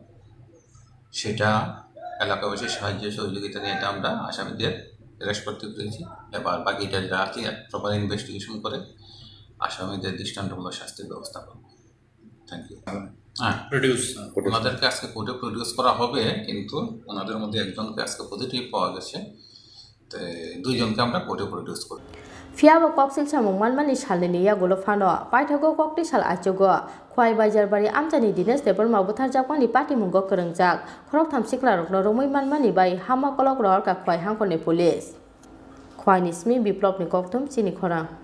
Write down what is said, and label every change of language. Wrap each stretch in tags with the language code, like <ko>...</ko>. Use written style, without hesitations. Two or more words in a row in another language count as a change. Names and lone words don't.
<bn>সেটা এলাকাবাসীর সাহায্য সহযোগিতা নিয়ে এটা আমরা আসামিদের অ্যারেস্ট করতে পেরেছি এবার বাকিটা যা আছে</bn> <en>proper investigation</en> <bn>করে আসামিদের দৃষ্টান্তমূলক শাস্তির ব্যবস্থা করব</bn> <en>thank you</en> <bn>হ্যাঁ ওনাদেরকে আজকে কোর্টে প্রডিউস করা হবে কিন্তু ওনাদের মধ্যে একজনকে আজকে পজিটিভ পাওয়া গেছে তো দুইজনকে আমরা কোর্টে প্রডিউস করব</bn> <trp>Fiaba koksil samung manmani salni yagulo phano paithago kokti sal aichugo khwai bajar-bari amchani Dinesh Deborma botharjakmani party mungo krangjak khorok tham siklarokno romoi manmani bai hama kolok rohorka khwai hangkone police khwai nismi biplopni koktum Tini khora</trp>